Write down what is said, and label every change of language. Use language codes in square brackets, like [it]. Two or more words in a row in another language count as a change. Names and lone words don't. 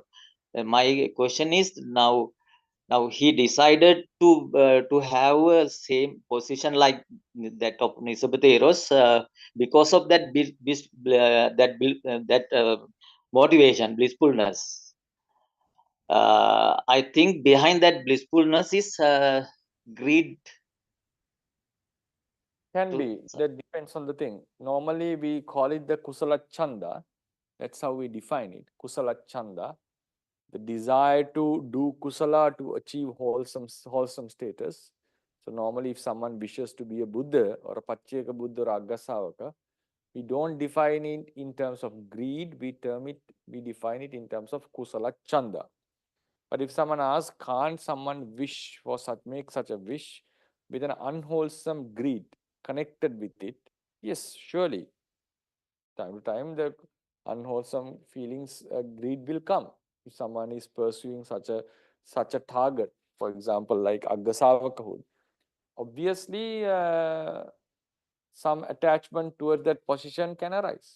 [en] My question is now he decided to have a same position like that of Nisabha because of that motivation, blissfulness. I think behind that blissfulness is greed. Can be. That depends on the thing. Normally, we call it the [pi] kusala chanda. [en] That's how we define it. [pi] Kusala chanda, [en] the desire to do kusala to achieve wholesome status. So normally, if someone wishes to be a Buddha or a Pacceka Buddha or Aggasavaka, We don't define it in terms of greed, we define it in terms of [pi] kusala chanda. [en] But if someone asks, can't someone wish for make such a wish with an unwholesome greed connected with it? Yes, surely. Time to time, the unwholesome feelings, greed will come. If someone is pursuing such a target, for example, like Aggasavakahood, obviously some attachment towards that position can arise.